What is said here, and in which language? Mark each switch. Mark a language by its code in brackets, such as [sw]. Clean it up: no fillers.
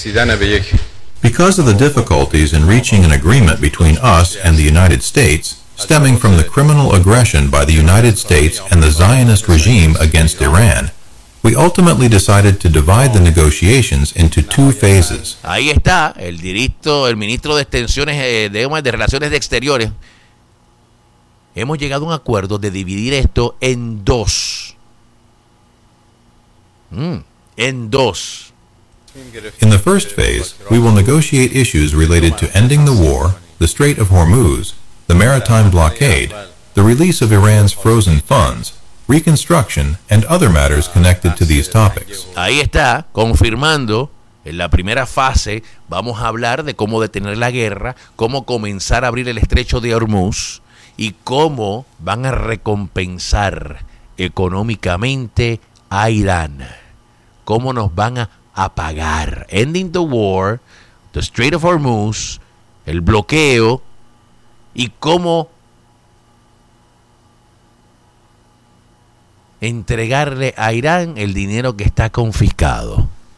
[en] Because of the difficulties in reaching an agreement between us and the United States, stemming from the criminal aggression by the United States and the Zionist regime against Iran, we ultimately decided to divide the negotiations into two phases. [es] Ahí está el directo, el ministro de Extensiones de Relaciones Exteriores. Hemos llegado a un acuerdo de dividir esto en dos. [en] In the first phase, we will negotiate issues related to ending the war, the Strait of Hormuz, the maritime blockade, the release of Iran's frozen funds, reconstruction and other matters connected to these topics. [es] Ahí está, confirmando, en la primera fase vamos a hablar de cómo detener la guerra, cómo comenzar a abrir el estrecho de Hormuz y cómo van a recompensar económicamente a Irán. Cómo nos van a pagar. [en] Ending the war, the Strait of Hormuz, [es] el bloqueo y cómo entregarle a Irán el dinero que está confiscado.